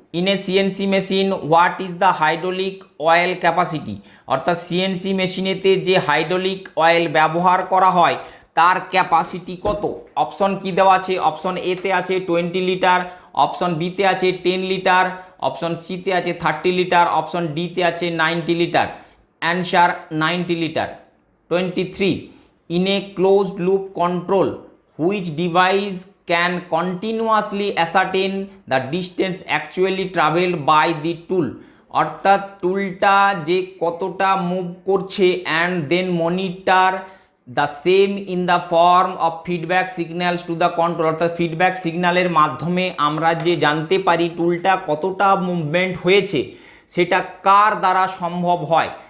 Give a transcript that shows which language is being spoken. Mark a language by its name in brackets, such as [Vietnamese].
[English] In a CNC machine, what is the hydraulic oil capacity? [Bangla] অর্থাৎ CNC মেশিনেতে যে hydraulic oil ব্যবহার করা হয় তার ক্যাপাসিটি কত? অপশন কি দেওয়া আছে? অপশন এতে আছে 20 লিটার, অপশন বিতে আছে 10 লিটার, অপশন সিতে আছে 30 লিটার, অপশন ডিতে আছে 90 litre. Answer 90 litre. 23. [English] In a closed loop control, which device can continuously ascertain the distance actually traveled by the tool? [Bangla] অর্থাৎ টুলটা যে কতটা মুভ করছে [English] And then monitor the same in the form of feedback signals to the control. [Bangla] অর্থাৎ feedback সিগন্যালের মাধ্যমে আমরা যে জানতে পারি টুলটা কতটা মুভমেন্ট হয়েছে সেটা কার দ্বারা সম্ভব হয়।